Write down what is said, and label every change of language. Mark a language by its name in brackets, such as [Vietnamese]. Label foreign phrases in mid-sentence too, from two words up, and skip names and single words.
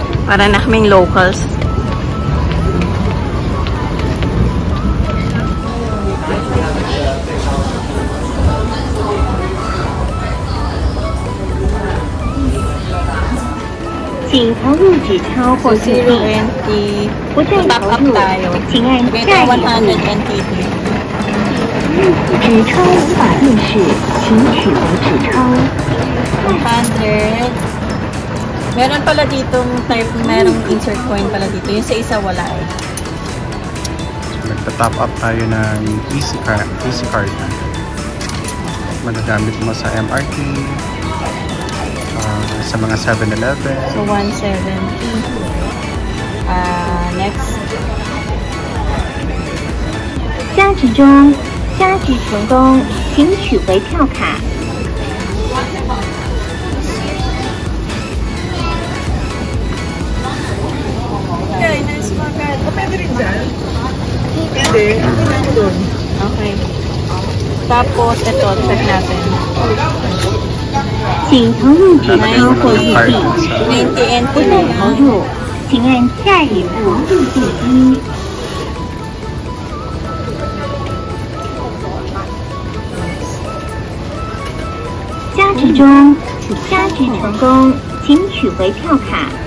[Filipino] Para na kaming locals. [Chinese] 请投入纸钞或硬币，不再投入，请按下一步。纸钞无法辨识，请取回纸钞。 100. [Filipino] Meron pala ditong type, merong insert coin pala dito. Yung sa isa wala eh. Nagpa-top up tayo ng easy card na. Magagamit mo sa MRT, sa mga 7-Eleven. So 170. Next. [Chinese] 加值中，加值成功，请取回票卡。 [Filipino] Okay. Tapos, ito, check natin. [Chinese] 请投入纸钞或硬币， 90 NT 不再投入，请按下一步入币机。加值中，加值成功，请取回票卡。